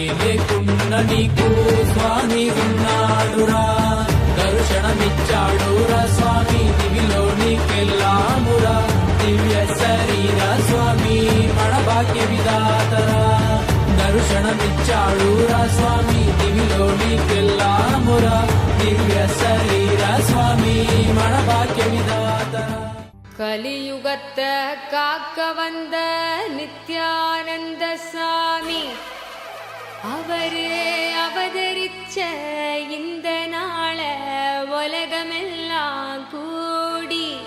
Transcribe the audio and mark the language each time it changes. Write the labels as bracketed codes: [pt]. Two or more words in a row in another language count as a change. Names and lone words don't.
[te] లేకున్న నీకు స్వామి ఉన్నాడురా దర్శనమిచ్చాడురా స్వామి దివిలో నీకెళ్ళామురా దివ్య శరీర స్వామి మన భాగ్య విధాతరా క్షణమిచ్చాడురా స్వామి దివిలో నీకెల్లామురా దివ్య శరీర స్వామి మన భాగ్య విధాతరా [ta] கலியுகத்தை காக்க வந்த நித்யானந்த சாமி அவரே அவதரிச்ச இந்த நாள உலகமெல்லாம் கூடி